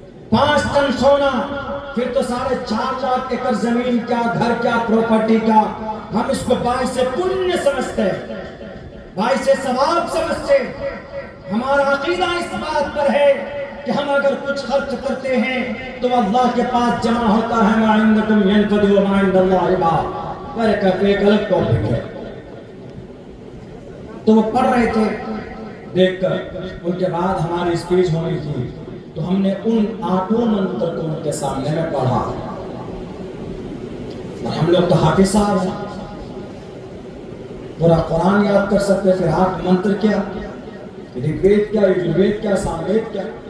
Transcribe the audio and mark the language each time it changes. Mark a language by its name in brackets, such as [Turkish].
[Urdu] 5 ton سونا. پھر تو 4.5 لاکھ ایکڑ زمین، کیا گھر، کیا پراپرٹی کا. ہم اس کو باعث پنیہ سمجھتے ہیں، باعث ثواب سمجھتے. ہمارا عقیدہ اس بات پر ہے کہ ہم اگر کچھ خرچ کرتے ہیں تو اللہ کے پاس جمع ہوتا ہے. [Arabic] ما عندکم ينفد وما عند اللہ باق. [Urdu] میرے کہتے ایک الگ ٹاپک ہے. تو وہ پڑھ رہے تھے دیکھ کر. ان کے بعد ہماری اسپیچ ہونی تھی، تو ہم نے ان 8 منتر کو ان کے سامنے میں پڑھا. اور ہم لوگ تو حافظ صاحب ہیں، پورا قرآن یاد کر سکتے، پھر 8 منتر کیا، رگ وید کیا، یجروید کیا، ساموید کیا.